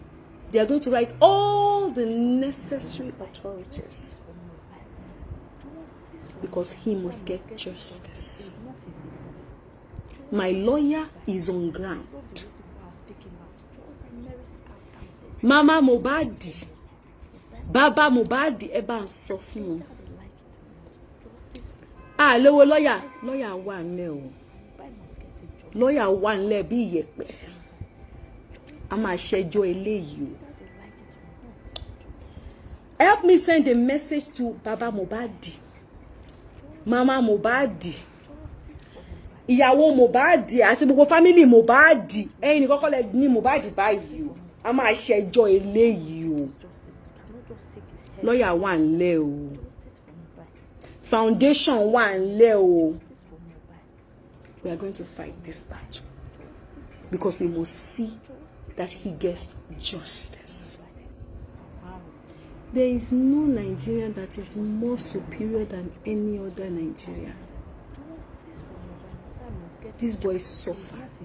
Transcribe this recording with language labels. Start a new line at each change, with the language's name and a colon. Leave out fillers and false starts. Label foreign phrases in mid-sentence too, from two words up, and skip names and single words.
English: They are going to write all the necessary authorities because he must get justice. My lawyer is on ground.
Yoruba: Mama Mohbad, Baba Mohbad, eba sọ fún wọn. Lọ́wọ́ lawyer wà ńlẹ̀ o. Lawyer wà ńlẹ̀ bí ìyẹ̀pẹ̀. A máa ṣẹjọ́ eléyìí o.
English: Help me send a message to Baba Mohbad, Mama Mohbad,
Yoruba: ìyàwó Mohbad àti gbogbo
English: family Mohbad.
Yoruba: Ẹ̀yin nìkan kọ́ lẹ ní Mohbad báyìí o. A máa ṣẹjọ́ eléyìí o. Lawyer wà ńlẹ̀ o. Foundation wà ńlẹ̀ o.
English: We are going to fight this battle because we must see that he gets justice. There is no Nigerian that is more superior than any other Nigerian. This boy suffered.